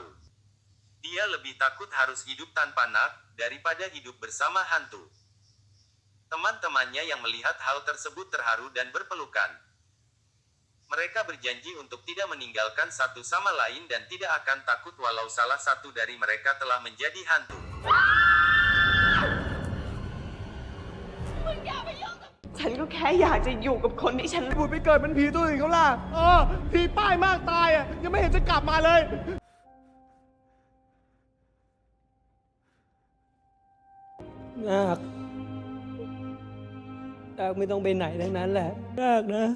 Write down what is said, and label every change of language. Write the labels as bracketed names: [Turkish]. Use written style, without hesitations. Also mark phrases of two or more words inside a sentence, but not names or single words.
[Indonesian] Dia lebih takut harus hidup tanpa Nak, daripada hidup bersama hantu. Teman-temannya yang melihat hal tersebut terharu dan berpelukan. Mereka berjanji untuk tidak meninggalkan satu sama lain dan tidak akan takut walau salah satu dari mereka telah menjadi hantu. [Thai] ฉันก็แค่อยากจะอยู่กับคนที่ฉัน บุญไปเกิดเป็นผีตัวอื่นเขาล่ะผีป้ายมากตายอ่ะ ยังไม่เห็นจะกลับมาเลย นาคไม่ต้องไปไหนทั้งนั้นแหละนาคนะ